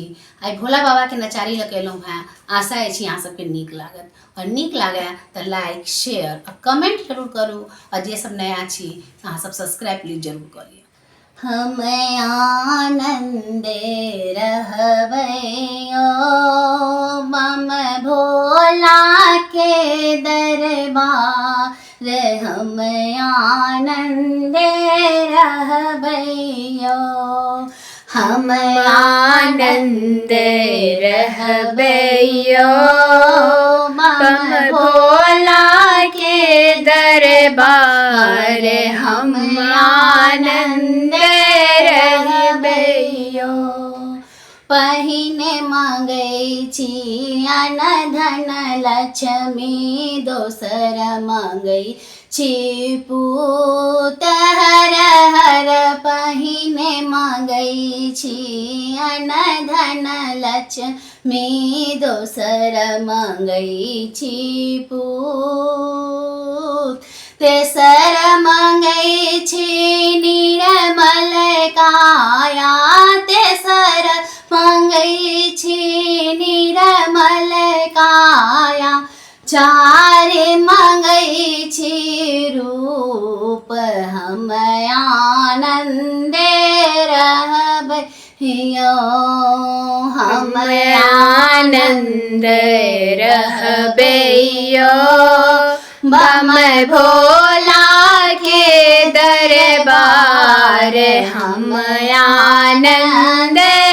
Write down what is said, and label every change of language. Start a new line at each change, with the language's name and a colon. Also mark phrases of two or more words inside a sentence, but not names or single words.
Maithili: आई भोला बाबा के नचारी लगेलहुँ हैं। आशा अछि अहाँ सबके नीक लागत और नीक लागे तो
English: like share
Maithili: और कमेंट जरूर करू और जे सब नया छी अहाँ सब
English: subscribe please
Maithili: जरूर करिए। हम आनंदे रहबैयो मम भोला के दरबार हम आनंदे रहबैयो हम आनंदे रहबैयो मम भोला के दरबार हम आनंदे रहबैयो। पहिने मांगै छी अन्न धन लक्ष्मी दोसर मांगै छी पूत हर हर पहिने मांगै छी अन्न धन लक्ष्मी दोसर मांगै छी पूत तेसर मांगै छी निर्मल काया तेसर मांगै छी निर्मल काया चार मांगै छी रूप हम आनंदे रहबैयो हम आनंदे रहबैयो बम भोला के दरबार हम आनंदे